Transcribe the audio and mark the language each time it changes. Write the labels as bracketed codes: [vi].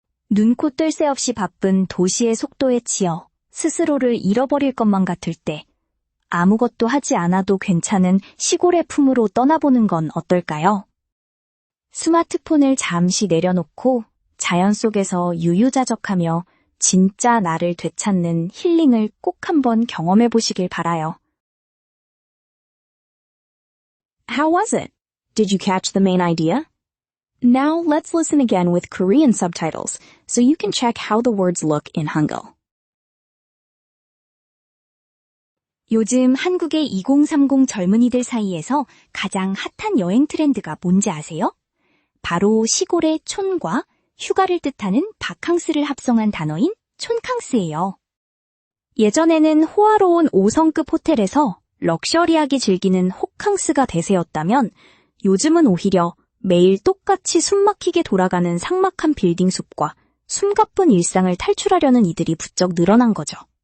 [ko] 눈코 뜰 새 없이 바쁜 도시의 속도에 치여 스스로를 잃어버릴 것만 같을 때 아무것도 하지 않아도 괜찮은 시골의 품으로 떠나보는 건 어떨까요? 스마트폰을 잠시 내려놓고 자연 속에서 유유자적하며 진짜 나를 되찾는 힐링을 꼭 한번 경험해 보시길 바라요. [en] How was it? Did you catch the main idea? Now let's listen again with Korean subtitles so you can check how the words look in Hangul. [ko] 요즘 한국의 2030 젊은이들 사이에서 가장 핫한 여행 트렌드가 뭔지 아세요? 바로 시골의 촌과 휴가를 뜻하는 바캉스를 합성한 단어인 촌캉스예요. 예전에는 호화로운 5성급 호텔에서 럭셔리하게 즐기는 호캉스가 대세였다면 요즘은 오히려 매일 똑같이 숨막히게 돌아가는 삭막한 빌딩 숲과 숨가쁜 일상을 탈출하려는 이들이 부쩍 늘어난 거죠.